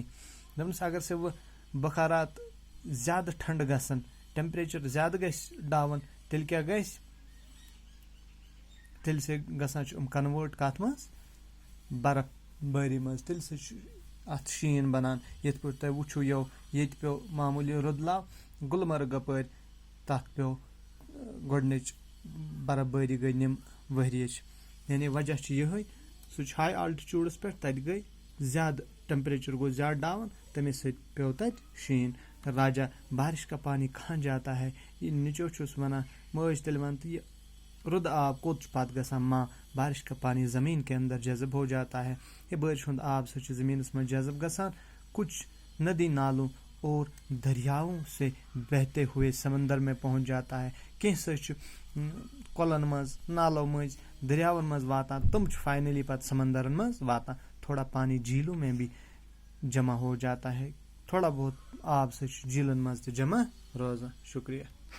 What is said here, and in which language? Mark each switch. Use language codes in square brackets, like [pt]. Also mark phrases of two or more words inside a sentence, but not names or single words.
[ks] دپنس اگر سے وہ بخارات زیادٕ ٹھنڈٕ گژھن, ٹیمپریچر زیادٕ گژھِ ڈاوُن, تیٚلہِ کیٛاہ گژھِ, تیٚلہِ سے گژھان چھِ کنوٲرٹ کتھ منٛز, برف بٲری منٛز. تیٚلہِ سۭتۍ چھُ اتھ شیٖن بنان. یِتھ پٲٹھۍ تۄہہِ وٕچھو ییٚتہِ پیٚو معموٗلی رُدلاو گُلمرگ اپٲرۍ, تتھ پیٚو گۄڈنِچ برف بٲری گٔے نِم ؤہرِیٕچ. یعنی وجہ چھُ یِہے, سُہ چھُ ہاے آلٹِچوٗڈس پٮ۪ٹھ, تتہِ گٔے زیادٕ ٹیمپریچر گوٚو زیادٕ ڈاوُن, تمے سۭتۍ پیٚو تتہِ شیٖن. [ur] راجا بارش کا پانی کہاں جاتا ہے. [ks] یہ نِچو چھُس ونان مٲج تیٚلہِ ون تہٕ یہِ رُدٕ آب کوٚت چھُ پتہٕ گژھان. [ur] ماں بارش کا پانی زمین کے اندر جذب ہو جاتا ہے. [ks] یہ بارش ہُنٛد آب سُہ چھُ زمینس منٛز جذب گژھان. [ur] کچھ ندی نالوں اور دریاؤں سے بہتے ہوئے سمندر میں پہنچ جاتا ہے. [ks] کینٛہہ سۭتۍ چھُ کۄلن منٛز, نالو مٔنٛزۍ, دریاون منٛز واتان, تِم چھِ فاینلی پتہٕ سمندرن منٛز واتان. [ur] تھوڑا پانی جھیلوں میں بھی جمع ہو جاتا ہے. [ks] تھوڑا بہت آب سۭتۍ چھُ جھیلن منٛز تہِ جمع روزان. شُکریہ.